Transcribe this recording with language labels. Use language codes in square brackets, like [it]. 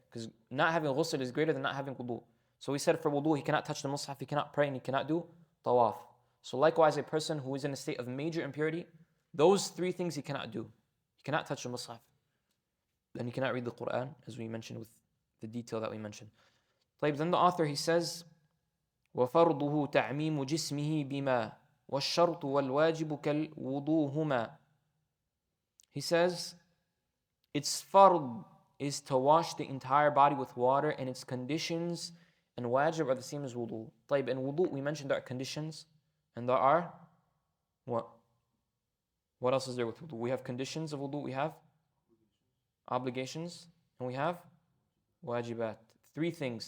[en] Because not having ghusl is greater than not having wudu. So we said for wudu, he cannot touch the mushaf, he cannot pray, and he cannot do tawaf. So likewise, a person who is in a state of major impurity, those 3 things he cannot do. He cannot touch the mushaf. Then he cannot read the Quran, as we mentioned with the detail that we mentioned. Then the author, he says, [ar] وَفَرْضُهُ تَعْمِيمُ جِسْمِهِ بِمَا وَالشَّرْطُ وَالْوَاجِبُ كَالْوُضُوهُمَا. [en] He says, its fard is to wash the entire body with water, and its conditions and wajib are the same as wudu. طيب, in wudu, we mentioned there are conditions, and there are what? What else is there with wudu? We have conditions of wudu, we have obligations, and we have wajibat. Three things.